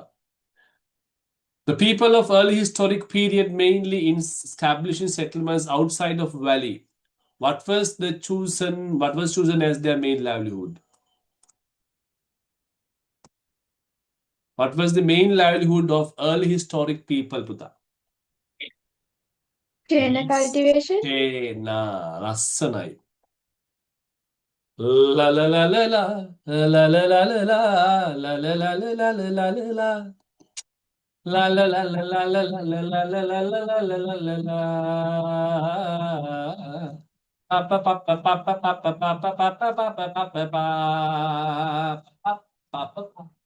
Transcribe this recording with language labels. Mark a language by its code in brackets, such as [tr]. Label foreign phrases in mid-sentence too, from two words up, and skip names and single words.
[en] The people of early historic period mainly in establishing settlements outside of valley. What was chosen as their main livelihood? What was the main livelihood of early historic people, puta? Chena cultivation. Chena, rassanai. La la la la la la la la la la la la la la la la la la. La la la la la la la la la la la la la la la la la. Pa pa pa pa pa pa pa pa pa pa pa pa pa pa pa pa pa.